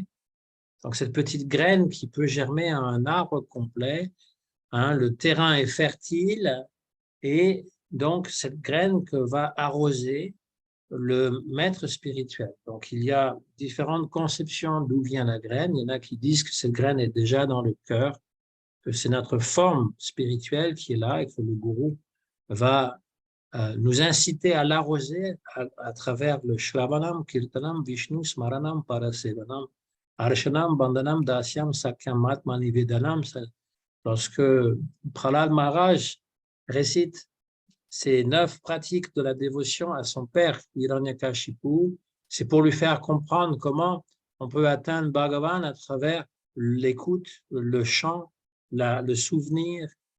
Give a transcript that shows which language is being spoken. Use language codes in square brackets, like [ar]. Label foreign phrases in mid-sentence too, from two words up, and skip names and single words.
[fr] Donc, cette petite graine qui peut germer à un arbre complet, le terrain est fertile et donc cette graine que va arroser le maître spirituel. Donc, il y a différentes conceptions d'où vient la graine. Il y en a qui disent que cette graine est déjà dans le cœur, que c'est notre forme spirituelle qui est là et que le gourou va nous inciter à l'arroser à travers le [sa] श्रवणं कीर्तनं विष्णोः स्मरणं पादसेवनम् अर्चनं वन्दनं दास्यं सख्यम् आत्म निवेदनम्. [fr] Lorsque Prahlad Maharaj récite ces 9 pratiques de la dévotion à son père, Hiranyakashipu, c'est pour lui faire comprendre comment on peut atteindre Bhagavan à travers l'écoute, le chant, le souvenir,